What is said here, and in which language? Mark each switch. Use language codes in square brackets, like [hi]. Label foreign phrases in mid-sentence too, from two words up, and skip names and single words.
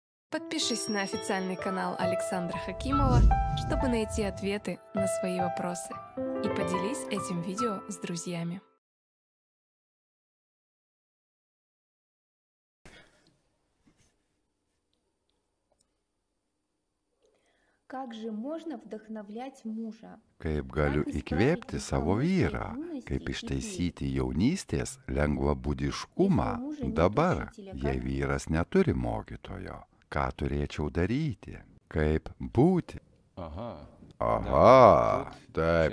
[ru] Подпишись на официальный канал Александра Хакимова, чтобы найти ответы на свои вопросы. И поделись этим видео с друзьями. Как же можно вдохновлять мужа? [lt] Kaip galiu įkvėpti savo vyrą, kaip ištaisyti jaunystės lengvabūdiškumą dabar, jei vyras neturi mokytojo, ką turėčiau daryti, kaip būti. Aha, taip.